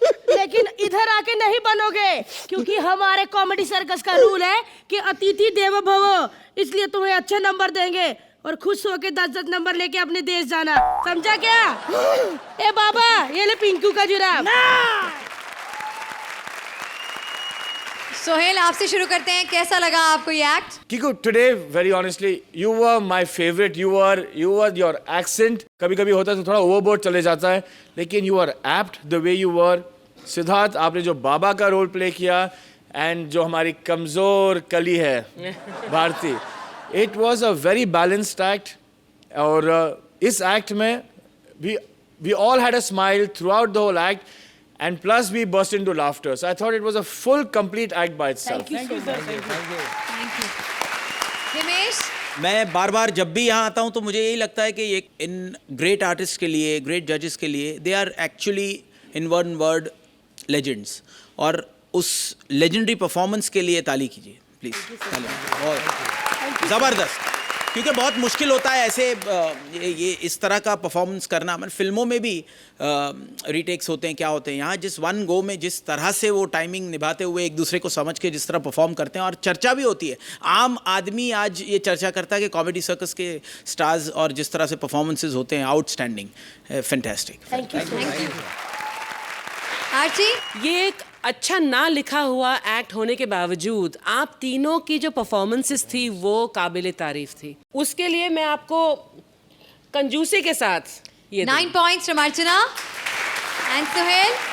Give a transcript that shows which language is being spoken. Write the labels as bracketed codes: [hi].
[hi] लेकिन इधर आके नहीं बनोगे, क्योंकि हमारे कॉमेडी सर्कस का रूल है कि अतिथि देवो भव, इसलिए तुम्हें अच्छे नंबर देंगे और खुश होके 10-10 नंबर लेके अपने देश जाना, समझा क्या? ए बाबा, ये ले पिंकू का जुराब। सोहेल, आपसे शुरू करते हैं, कैसा लगा आपको ये act? [en] Kiku, today, very honestly, you were my favorite. You were your accent. [hi] कभी-कभी होता है तो थोड़ा overboard चले जाता है, लेकिन [en] you were apt the way you were. [hi] Siddharth, आपने जो बाबा का रोल प्ले किया, and जो हमारी कमजोर कली है, Bharti, [en] it was a very balanced act. [hi] और इस एक्ट में भी [en] we all had a smile throughout the whole act, and plus we burst into laughter. So I thought it was a full, complete act by itself. Thank you. [hi] Himesh, मैं बार बार जब भी यहाँ आता हूँ तो मुझे यही लगता है कि ये इन ग्रेट आर्टिस्ट के लिए, ग्रेट जजेस के लिए, [en] they are actually in one word legends, [hi] और उस लेजेंडरी परफॉर्मेंस के लिए ताली कीजिए प्लीज। बहुत ज़बरदस्त, क्योंकि बहुत मुश्किल होता है ऐसे ये इस तरह का परफॉर्मेंस करना। मतलब फिल्मों में भी रीटेक्स होते हैं, क्या होते हैं, यहाँ जिस वन गो में जिस तरह से वो टाइमिंग निभाते हुए एक दूसरे को समझ के जिस तरह परफॉर्म करते हैं, और चर्चा भी होती है। आम आदमी आज ये चर्चा करता है कि कॉमेडी सर्कस के स्टार्स और जिस तरह से परफॉर्मेंसेज होते हैं, outstanding, fantastic. Thank you. Archie, ये एक अच्छा ना लिखा हुआ एक्ट होने के बावजूद आप तीनों की जो परफॉर्मेंसेस थी वो काबिल तारीफ थी। उसके लिए मैं आपको कंजूसी के साथ ये [en] 9 points from Archana and Sohail.